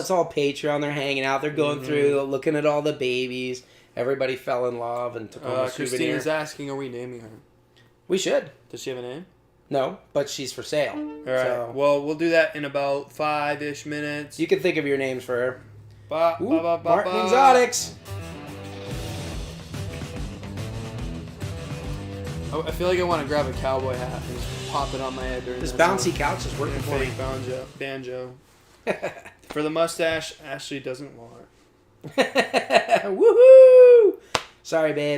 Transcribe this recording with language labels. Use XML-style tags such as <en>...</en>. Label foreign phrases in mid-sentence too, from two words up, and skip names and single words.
<en>It's all Patreon. They're hanging out. They're going through, looking at all the babies. Everybody fell in love and took home a souvenir. Christina's asking, are we naming her? We should. Does she have a name? No, but she's for sale. All right. So well, we'll do that in about 5-ish minutes. you can think of your names for her. Ba, ba, ba, ba, Martin ba. Exotics. Oh, I feel like I want to grab a cowboy hat and just pop it on my head during This that bouncy song. couch is working for me. Fake banjo. For the mustache, Ashley doesn't want. Woohoo! Sorry, babe.</en>